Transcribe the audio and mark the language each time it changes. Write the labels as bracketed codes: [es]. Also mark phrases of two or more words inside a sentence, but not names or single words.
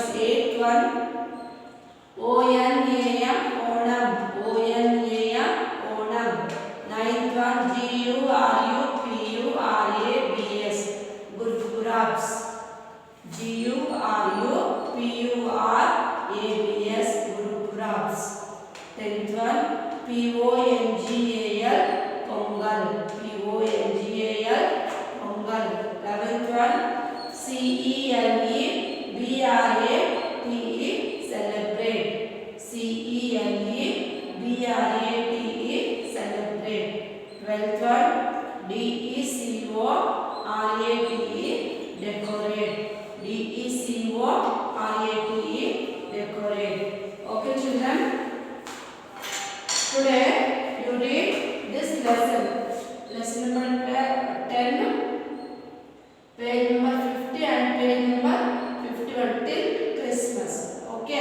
[en] Eighth one, O-N-A-M, Onam. O-N-A-M, Onam. Ninth one, G-U-R-U-P-U-R-A-B-S, Gurupurabs. G-U-R-U-P-U-R-A-B-S, Gurupurabs. Tenth one, P-O-N-G-A-L, Pongal. P-O-N-G-A-L, Pongal. 11th one, C-E-L-E-B-R-A-T-E, celebrate. C-E-L-E-B-R-A-T-E, celebrate. 12th one, D-E-C-O-R-A-T-E, decorate. D-E-C-O-R-A-T-E, decorate. Okay, children. Today you read this lesson. Lesson number 10, page number 50 and page number 51 till Christmas. Okay.